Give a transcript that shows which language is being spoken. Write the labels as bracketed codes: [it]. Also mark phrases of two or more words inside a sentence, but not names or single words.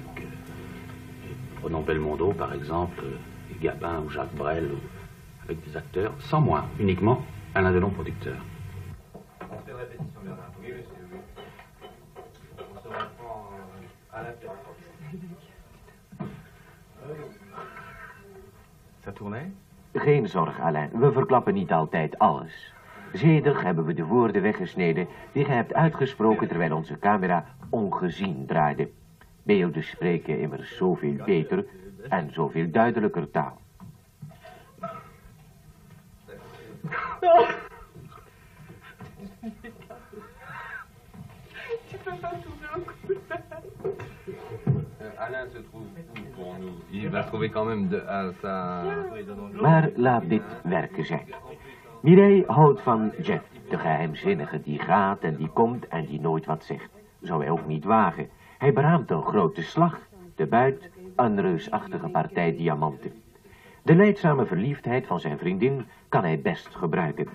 [fr] Prenons Belmondo, par exemple, Gabin ou Jacques Brel, avec des acteurs, sans moi, uniquement Alain Delon, producteur. On fait une répétition, Bernard. Oui, oui. On se reprend à la pierre. Ça tournait? [nl] Geen zorg, Alain. We verklappen niet altijd alles. Zedig hebben we de woorden weggesneden die gij hebt uitgesproken terwijl onze camera ongezien draaide. Beelden spreken immers zoveel beter en zoveel duidelijker taal. [fr] Alain se trouve où pour nous? Il va trouver quand même à sa... [nl] Maar laat dit werken zijn. Mireille houdt van Jeff, de geheimzinnige die gaat en die komt en die nooit wat zegt. Zou hij ook niet wagen. Hij beraamt een grote slag, de buit, een reusachtige partij diamanten. De lijdzame verliefdheid van zijn vriendin kan hij best gebruiken.